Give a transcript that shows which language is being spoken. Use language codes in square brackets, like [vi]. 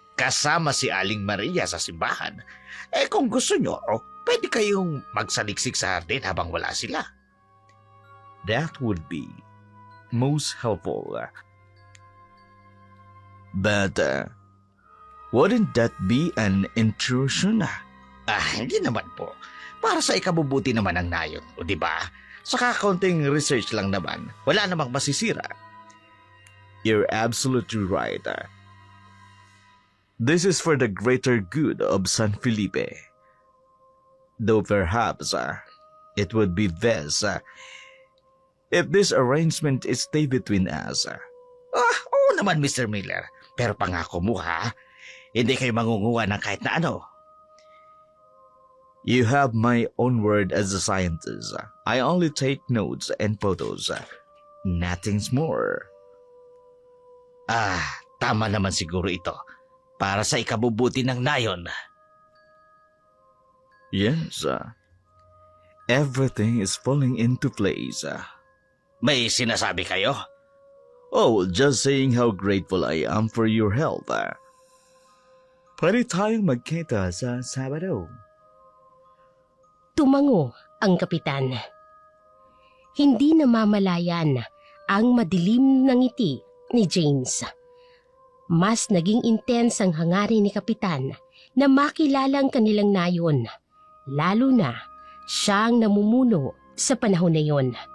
[tl] Kasama si Aling Maria sa simbahan. Kung gusto nyo, pwede kayong magsaliksik sa hardin habang wala sila. [en] That would be most helpful. But wouldn't that be an intrusion? [tl] Hindi naman po. Para sa ikabubuti naman ng nayon, o di ba? Saka konting research lang naman. Wala namang masisira. [en] You're absolutely right. This is for the greater good of San Felipe. Though perhaps it would be best if this arrangement is stay between us. [tl] Oo naman, Mr. Miller. Pero pangako mo ha, hindi kayo mangunguha ng kahit na ano. [en] You have my own word as a scientist. I only take notes and photos. Nothing's more. [tl] Tama naman siguro ito. Para sa ikabubuti ng nayon. [en] Yes. Everything is falling into place. [tl] May sinasabi kayo? [en] Oh, just saying how grateful I am for your help. [tl] Pwede tayong magkita sa Sabado. Tumango ang kapitan. Hindi namamalayan ang madilim na ngiti ni James. Mas naging intense ang hangarin ni kapitan na makilala ang kanilang nayon, lalo na siyang namumuno sa panahon na yon.